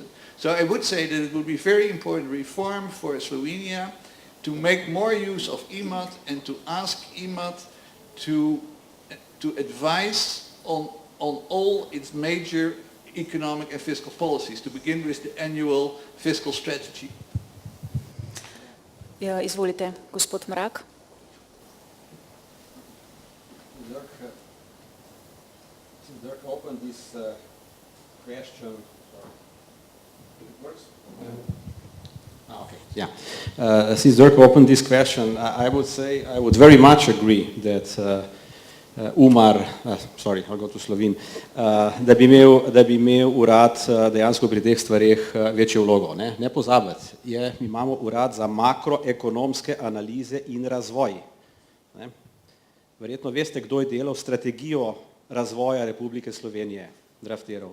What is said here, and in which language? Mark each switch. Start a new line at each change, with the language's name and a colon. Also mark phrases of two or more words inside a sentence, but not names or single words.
English: So I would say that it would be very important reform for Slovenia to make more use of IMAT and to ask IMAT to advise on all its major economic and fiscal policies, to begin with the annual fiscal strategy.
Slovenian: Ja, izvolite, gospod Mrak.
English: Dirk opened this question. It works? Okay. Yeah. Since Dirk opened this question, I would say I would very much agree that UMAR, I'll go to Slovin,
Slovenian: da bi imel urad dejansko pri teh stvareh večjo vlogo. Ne pozabiti, mi imamo urad za makroekonomske analize in razvoj. Verjetno veste, kdo je delal strategijo razvoja Republike Slovenije, draftiral.